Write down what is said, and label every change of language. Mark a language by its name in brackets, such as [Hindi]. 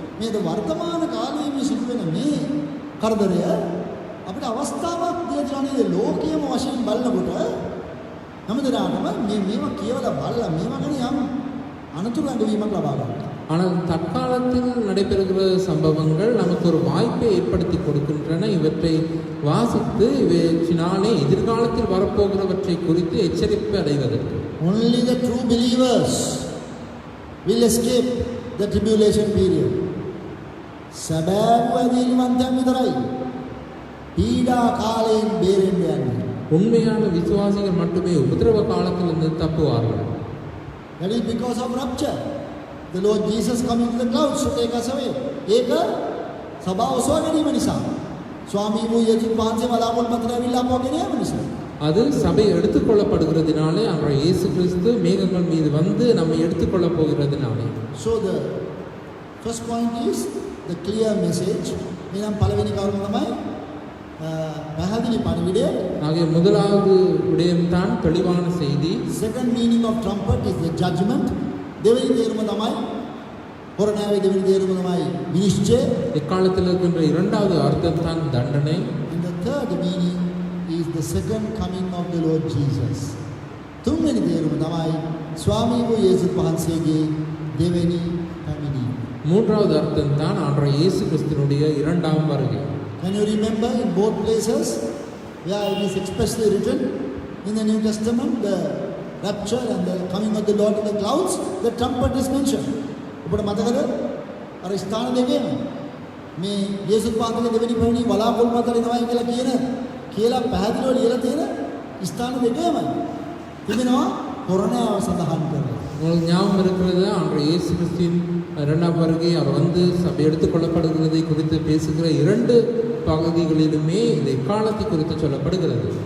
[Sinhala] මේ වර්තමාන කාලයේ මේ සිදුවෙන මේ කරදරය අපිට අවස්ථාවක් දීලා තියෙනවා නේද? ලෝකීයම වශයෙන් බලනකොට හැමදෙනාටම මේවා කියවලා බලලා මේවා ගැන යම් අනතුරු අඟවීමක් ලබා ගන්නවා. [Tamil] ஆனால் தற்காலத்தில் நடைபெறுகிற சம்பவங்கள் நமக்கு ஒரு வாய்ப்பை ஏற்படுத்தி கொடுக்கின்றன. இவற்றை வாசித்து இவற்றினாலே எதிர்காலத்தில் வரப்போகிறவற்றை குறித்து எச்சரிப்பு அடைவதற்கு. [English] Only the true believers will escape the tribulation period. [Sinhala] සැබෑවදීන්වන්තයන් විතරයි පීඩා කාලයෙන් බේරෙන්න යන්නේ. [Tamil] உண்மையான விசுவாசிகள் மட்டுமே உபத்திரவ காலத்திலிருந்து தப்புவார்கள். [English] That is because of rapture. The Lord Jesus coming to the clouds to take us away. [Sinhala] ඒක සභාව ඔසවා ගැනීම නිසා. ස්වාමී වූ යේසුස් වහන්සේ බලාපොරොත්තු පතර ඇවිල්ලා අපව ගෙන යාම නිසා. [Tamil] அது சபை எடுத்துக்கொள்ளப்படுகிறதுனாலே அன்றைய இயேசு கிறிஸ்து மேகங்கள் மீது வந்து நம்மை எடுத்துக்கொள்ளப் போகிறதுனாலே. [English] So the first point is the clear message. [Sinhala] එනම් පළවෙනි කරුණ තමයි පැහැදිලි පණිවිඩය. [Tamil] ஆகிய முதலாவது விடயம்தான் தெளிவான செய்தி. [English] Second meaning of trumpet is the judgment. [Sinhala] දෙවෙනි තේරුම තමයි හොරණාවේ දෙවෙනි තේරුම තමයි විනිශ්චය. [Tamil] இக்காலத்தில் இருக்கின்ற இரண்டாவது அர்த்தம் தான் தண்டனை. [English] And the third meaning is the second coming of the Lord Jesus. [Sinhala] තුන්වෙනි තේරුම තමයි ස්වාමී වූ යේසුස් වහන්සේගේ දෙවෙනි පැමිණීම. [Tamil] மூன்றாவது அர்த்தம் தான் ஆண்டவர் இயேசு கிறிஸ்துவினுடைய இரண்டாம் வருகை. [English] Can you remember in both places where it is expressly written in the New Testament, the rapture and the coming of the Lord in the clouds, the trumpet is mentioned. [Sinhala] ඔබට මතකද? අර ස්ථාන දෙකේම මේ යේසුස් වහන්සේගේ දෙවෙනි පැමිණීම බලාපොරොත්තු මත වෙනවයි කියලා පැහැදිලිව ලියලා තියෙන ස්ථාන දෙකේම තිබෙනවා කොරණාව සඳහන් කරලා. [Tamil] உங்களுக்கு ஞாபகம் இருக்கிறது அன்று இயேசு கிறிஸ்துவின் இரண்டாம் வருகை அவர் வந்து சபை எடுத்துக் கொள்ளப்படுகிறதை குறித்து பேசுகிற இரண்டு பகுதிகளிலுமே இந்த காலத்தை குறித்து சொல்லப்படுகிறது.